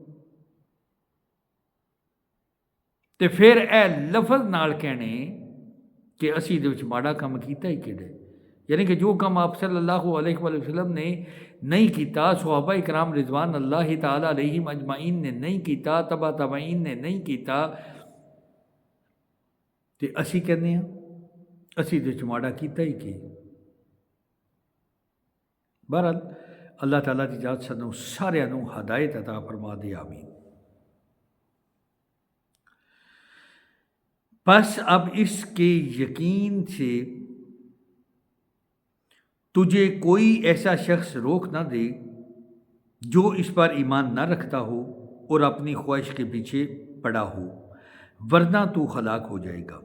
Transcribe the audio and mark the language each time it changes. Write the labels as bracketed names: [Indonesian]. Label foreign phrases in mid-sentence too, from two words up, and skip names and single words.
[Punjabi] تے پھر اے لفظ نال کہنے کہ اسی دے وچ ماڑا کام کیتا ہی کیڑے، یعنی کہ جو کام آپ [Arabic] صلی اللہ علیہ وآلہ وسلم [Punjabi] نے نہیں کیتا، صحابہ اکرام [Arabic] رضوان اللہ تعالیٰ علیہم اجمعین [Punjabi] نے نہیں کیتا، تبع تابعین نے نہیں کیتا، تے اسی کہنے ہیں اسی دے وچ ماڑا کیتا ہی کی۔ بہرحال اللہ تعالیٰ کی ذات سانوں سارے نوں ہدایت عطا فرما دے، آمین۔ [Urdu] بس اب اس کے یقین سے تجھے کوئی ایسا شخص روک نہ دے جو اس پر ایمان نہ رکھتا ہو اور اپنی خواہش کے پیچھے پڑا ہو، ورنہ تو ہلاک ہو جائے گا۔